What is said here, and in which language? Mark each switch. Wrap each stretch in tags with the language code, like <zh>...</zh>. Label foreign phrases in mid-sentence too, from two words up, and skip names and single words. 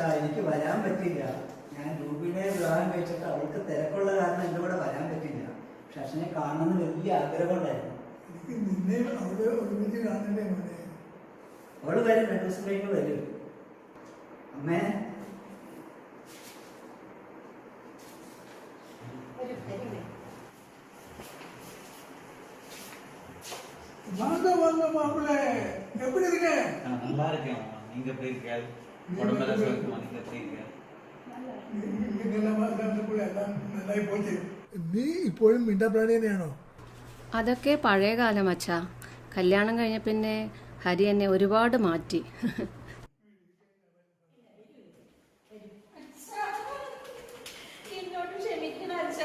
<ml>എനിക്ക് വരാൻ പറ്റില്ല. ഞാൻ രൂപിനെ വിവാഹം കഴിച്ചിട്ട് അവൾക്ക് തിരക്കുള്ള കാരണം എൻ്റെ കൂടെ വരാൻ പറ്റില്ല. പക്ഷെ അച്ഛനെ കാണണമെന്ന് വലിയ ആഗ്രഹം ഉണ്ടായിരുന്നു. എനിക്ക് നിന്നെ അവിടെ ഒരുമിച്ച് കാണണ്ടേ മോനെ? അവള് വരും, 2 ദിവസം കഴിഞ്ഞ് വരും. അമ്മേ,</ml> <ta>வாங்க வாங்க மாப்பிள்ளை, எப்படி இருக்க? நல்லா இருக்கேன். நீங்க எப்படி இருக்க? உடம்பெல்லாம் சுகமா? நீங்க எப்படி இருக்க?</ta> <ml>നന്നായി പോയി. നീ ഇപ്പോഴും മിണ്ടാപ്രാണി തന്നെയാണോ? അതൊക്കെ പഴയ കാലം അച്ഛാ. കല്യാണം കഴിഞ്ഞ പിന്നെ ഹരി എന്നെ ഒരുപാട് മാറ്റി. എന്നോട് ക്ഷമിക്കണം അച്ഛാ.</ml>